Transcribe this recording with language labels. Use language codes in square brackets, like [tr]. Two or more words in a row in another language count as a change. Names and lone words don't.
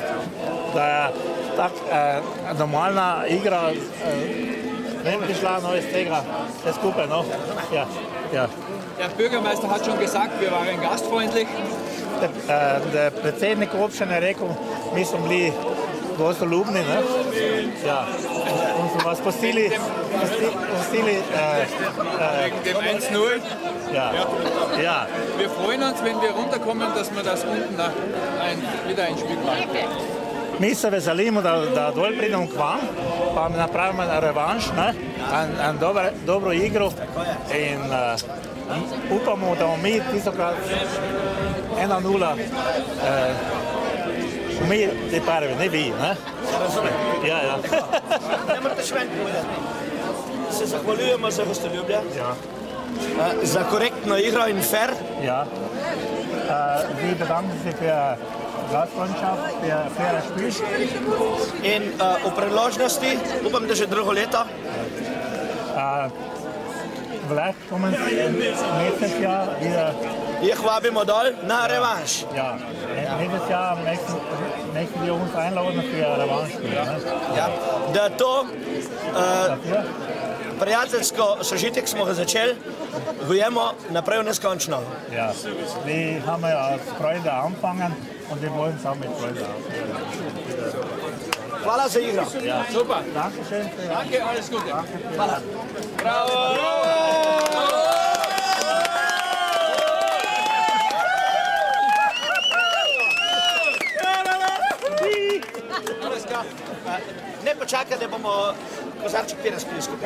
[sl] Da tak normalna igra ne bi prišla no iz tega vse skupaj, no. Ja, ja. [de] Der Bürgermeister hat schon gesagt, wir waren gastfreundlich. [sl] Der predsednik občine je rekel, mi smo bili gostoljubni, ne? [de] Ja. Und so was pustili dem 1:0. Ja. Ja. Wir freuen uns, wenn wir runterkommen, dass wir das unten wieder ein Spiel machen. [sl] Mi se veselimo, da dol pridemo k vam, pa napravimo revanš, en dobro igro in upamo, da bomo mi tistokrat 1:0 mi te prvi, ne vi, ne? Ja, ja. Ne morate še ven povedati. Se zahvaljujemo za gostoljubje. Ja. Za korektno igro in fair. [de] Ja. Vi bedanken se für Gastfreundschaft, für faire Spiel. [sl] In v priložnosti, upam, da že drugo leto. [de] Vielleicht kommen nächstes Jahr wieder. [sl] Jih vabimo dol na revanš. [de] Ja, nächstes Jahr möchten wir uns einladen für Revanche. Ja. [sl] Da to prijateljsko sožitek smo ga začeli, gojemo naprej v neskončno. [de] Ja, wir haben als Freude angefangen und wir wollen es auch mit Freude aufhören. [sl] Hvala za igro. Ja. Super. [de] Dankeschön. Danke, alles Gute. [sl] Hvala. Bravo! Ne počakaj, da bomo kozarček pira spili skupaj.